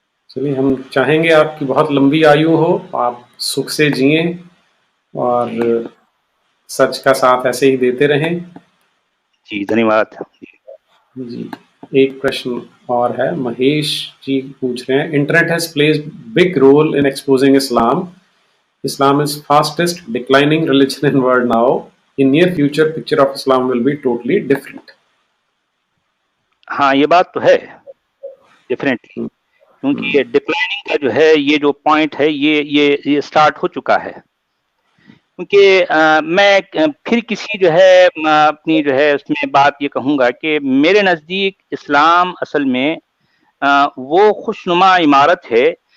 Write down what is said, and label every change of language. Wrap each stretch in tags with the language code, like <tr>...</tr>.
<hi>चलिए, हम चाहेंगे आपकी बहुत लंबी आयु हो, आप सुख से जिए और सच का साथ ऐसे ही देते रहें जी, धन्यवाद जी। एक प्रश्न और है, महेश जी पूछ रहे हैं,</hi> <en>Internet has plays big role in exposing Islam, Islam is fastest declining religion in world now. In near future, picture of Islam will be totally different.</en> <hi>हाँ, ये बात तो है डेफिनेटली, क्योंकि ये डिक्लाइनिंग का जो है ये जो पॉइंट है ये स्टार्ट हो चुका है, क्योंकि मैं फिर किसी जो है अपनी जो है उसमें बात ये कहूँगा कि मेरे नज़दीक इस्लाम असल में वो खुशनुमा इमारत है</hi>